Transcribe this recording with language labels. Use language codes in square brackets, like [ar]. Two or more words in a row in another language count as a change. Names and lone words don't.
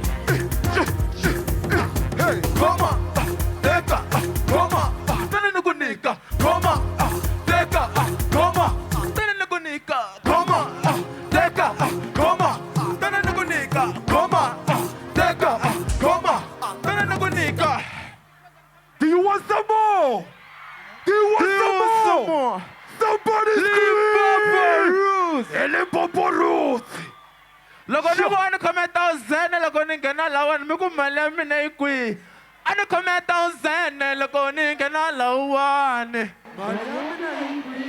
[en] Hey, come on, take a, come on, then a good nigga, come on, take a, come on, then a good nigga, come on, take a, come on, then a good nigga, come on, take a, come on, then a good nigga. Do you want some more? Do you want some more? Somebody scream! Limpopo Roots! [ts] Loko ni vona kometa uzene loko ni nghena lawani mi ku Maliamine queen. A ni kometa uzene loko ni nghena lawani. Maliamine